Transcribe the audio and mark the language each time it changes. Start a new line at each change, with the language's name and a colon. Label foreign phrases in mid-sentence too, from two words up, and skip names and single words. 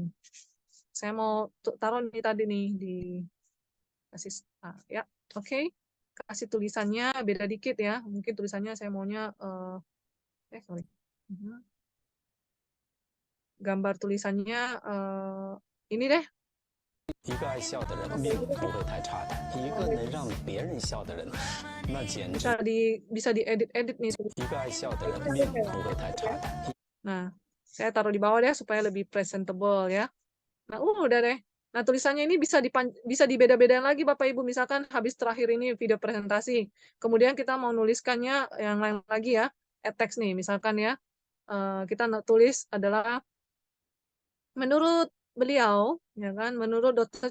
Indonesian: Saya mau taruh nih tadi nih di kasih ya. Oke. Kasih tulisannya beda dikit ya. Mungkin tulisannya saya maunya sorry. Gambar tulisannya ini deh.
Chinese: 一个爱笑的人，命不会太差的；一个能让别人笑的人，那简直
Indonesian: bisa diedit nih.
Chinese: 一个爱笑的人，命不会太差的。
Indonesian: Nah, saya taruh di bawah deh supaya lebih presentable ya. Nah, udah deh. Nah, tulisannya ini bisa dibeda-bedain lagi Bapak Ibu. Misalkan habis terakhir ini video presentasi. Kemudian kita mau nuliskannya yang lain lagi ya.
English: Add text
Indonesian: nih, misalkan ya. Kita tulis adalah menurut beliau, ya kan, menurut Dr.